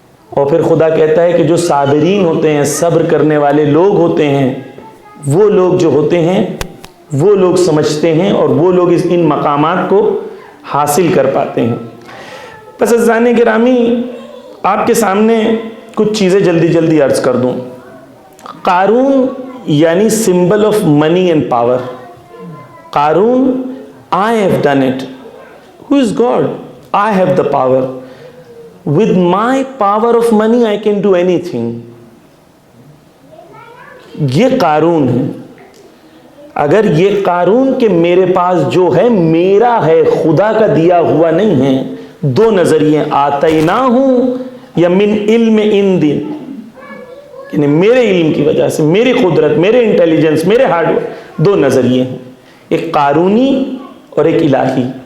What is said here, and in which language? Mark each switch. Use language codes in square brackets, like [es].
[ur] اور پھر خدا کہتا ہے کہ جو صابرین ہوتے ہیں، صبر کرنے والے لوگ ہوتے ہیں، وہ لوگ جو ہوتے ہیں وہ لوگ سمجھتے ہیں، اور وہ لوگ ان مقامات کو حاصل کر پاتے ہیں۔ پس عزیزان گرامی، آپ کے سامنے کچھ چیزیں جلدی جلدی عرض کر دوں۔ قارون یعنی [en] Symbol of money and power. [ur] Qarun, [en] I have done it. Who is God? I have the power. With my power of money I can do anything. [ur] یہ قارون ہے۔ اگر یہ قارون کہ میرے پاس جو ہے میرا ہے، خدا کا دیا ہوا نہیں ہے، دو نظریے، آتینا ہوں یا من علم ان دن، یعنی میرے علم کی وجہ سے، میری قدرت، میرے انٹیلیجنس، میرے ہارڈ ورک، دو نظریے ہیں، ایک قارونی اور ایک الہی۔